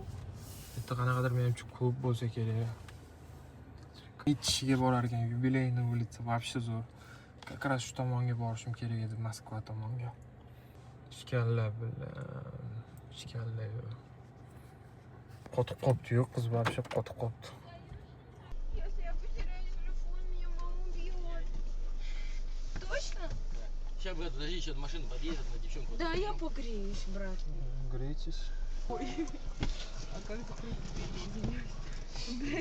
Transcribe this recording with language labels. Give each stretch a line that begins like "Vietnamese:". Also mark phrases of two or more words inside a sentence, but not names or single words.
Uzbek: Bitta qanaqadir menimcha ko'p bo'lsa kerak. Ichishga borar ekan, yubileyni
Russian: улица вообще
Uzbek: zo'r.
Russian: Как раз
Uzbek: shu tomonga borishim kerak edi, Moskva tomonga. Ishkalla bilan, ishkalla yo'q. Qotib qopti-yu, qiz вообще qotib qopti.
Russian: Если я потеряю телефон, меня мама убьет. Точно? Сейчас, брат, подожди, сейчас машина подъедет, на девчонку. Да, я погреюсь, брат. Грейтесь. А как это извиняюсь?